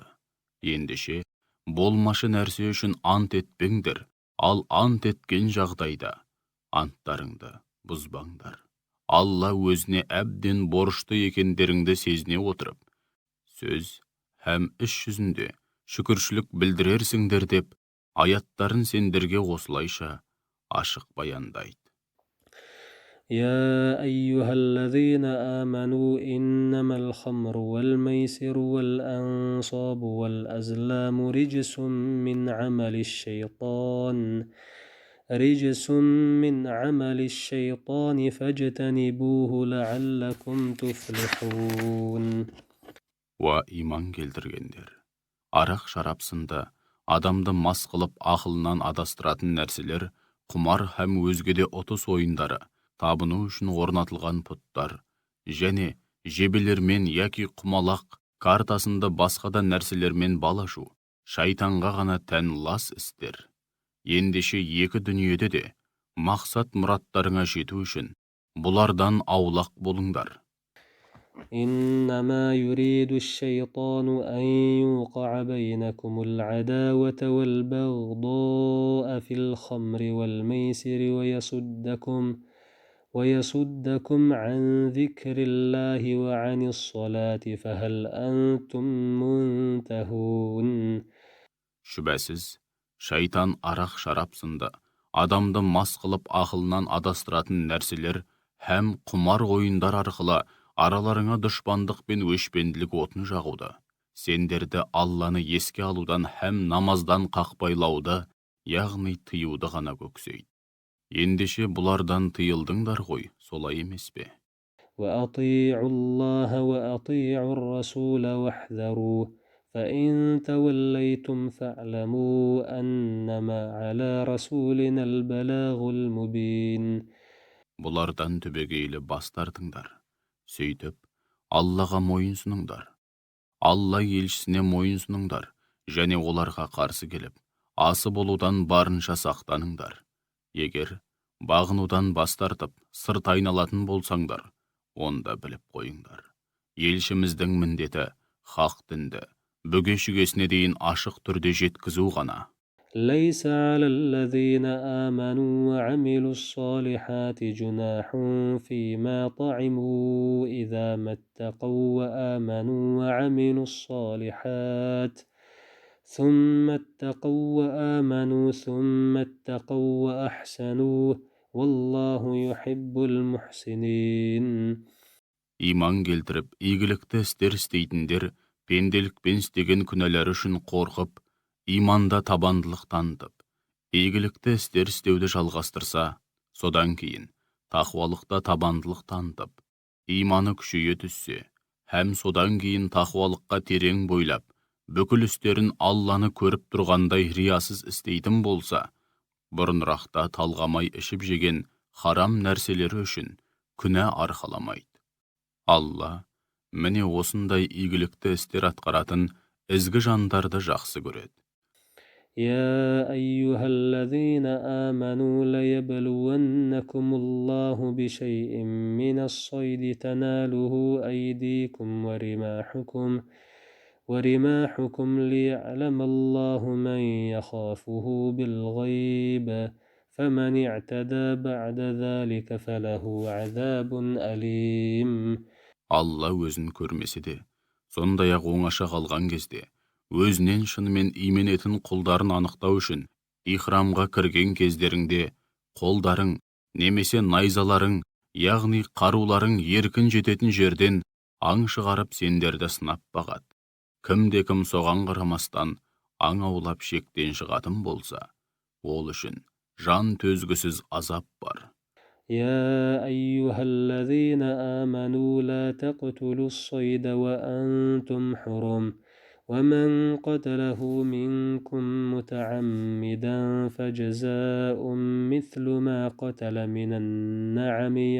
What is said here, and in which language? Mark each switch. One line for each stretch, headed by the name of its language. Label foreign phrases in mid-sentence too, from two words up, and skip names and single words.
Kazakh: Ендеше, болмашы нәрсе үшін ант етпеңдер, ал ант еткен жағдайда анттарыңды бұзбаңдар. Алла өзіне әбден борышты екендеріңді сезіне отырып, сөз һәм іс жүзінде шүкіршілік білдірерсіңдер деп, аяттарын сендерге осылайша ашық баяндайды.
Arabic: يا أيها الذين آمنوا إنما الخمر والميسر والأنصاب والأزلام رجس من عمل الشيطان فاجتنبوه لعلكم تفلحون.
Kazakh: Уа иман келтіргендер, арақ шарап сынды адамды мас қылып ақылынан адастыратын нәрселер, құмар һәм өзге де ұтыс ойындары, табыну үшін орнатылған пұттар, және жебелермен яки құмалақ картасында басқа да нәрселермен бал ашу, шайтанға ғана тән лас істер. Ендеше екі дүниеде де мақсат мұраттарыңа жету үшін бұлардан аулақ болыңдар.
Arabic: إنما يريد الشيطان أن يوقع بينكم العداوة والبغضاء في الخمر والميسر ويصدكم عن ذكر الله وعن الصلاة فهل أنتم منتهون.
Kazakh: Шүбәсіз, шайтан арақ шарап сынды адамды мас қылып ақылынан адастыратын нәрселер һәм құмар ойындар арқылы араларыңа дұшпандық пен өшпенділік отын жағуды, сендерді Алланы еске алудан һәм намаздан қақпайлауды, яғни тыюды ғана көксейді. Ендеше бұлардан тыйылдыңдар ғой, солай емес пе?
Arabic: وأطيعوا الله وأطيعوا الرسول واحذروا فإن توليتم فاعلموا أنما على رسولنا البلاغ المبين.
Kazakh: Бұлардан түбегейлі бас тартыңдар. Сөйтіп, Аллаға мойынсұныңдар. Алла елшісіне мойынсұныңдар, және оларға қарсы келіп, асы болудан барынша сақтаныңдар. Егер бағынудан бас тартып, сырт айналатын болсаңдар, онда біліп қойыңдар. Елшіміздің міндеті хақ дінді бүге-шүгесіне дейін ашық түрде жеткізу ғана.
Arabic: ليس على الذين آمنوا وعملوا الصالحات جناح فيما طعموا إذا ما اتقوا وآمنوا وعملوا الصالحات ثم اتقوا وآمنوا ثم اتقوا وأحسنوا والله يحب المحسنين.
Kazakh: Иман келтіріп, игілікті істер істейтіндер пенделікпен істеген күнәлері үшін қорқып, иманда табандылық танытып, игілікті істер істеуді жалғастырса, содан кейін тақуалықта табандылық танытып, иманы күшейе түссе, һәм содан кейін тақуалыққа терең бойлап, бүкіл істерін Алланы көріп тұрғандай риясыз істейтін болса, бұрынырақта талғамай ішіп жеген харам нәрселері үшін күнә арқаламайды. Алла міне осындай игілікті істер атқаратын ізгі жандарды жақсы көреді.
Arabic: يا أيها الذين آمنوا ليبلونكم الله بشيء من الصيد تناله أيديكم ورماحكم ليعلم الله من يخافه بالغيب فمن اعتدى بعد ذلك فله عذاب أليم.
Kazakh: Алла өзін көрмесе де, сондай-ақ оңаша қалған кезде, өзінен шынымен именетін құлдарын анықтау үшін, ихрамға кірген кездеріңде, қолдарың, немесе найзаларың, яғни қаруларың еркін жететін жерден аң шығарып сендерді сынап бағады. Кімде-кім соған қарамастан аң аулап шектен шығатын болса, ол үшін жан төзгісіз азап бар.
Arabic: يا أيها الذين آمنوا لا تقتلوا الصيد وأنتم حرم ومن قتله منكم متعمدا فجزاء مثل ما قتل من النعم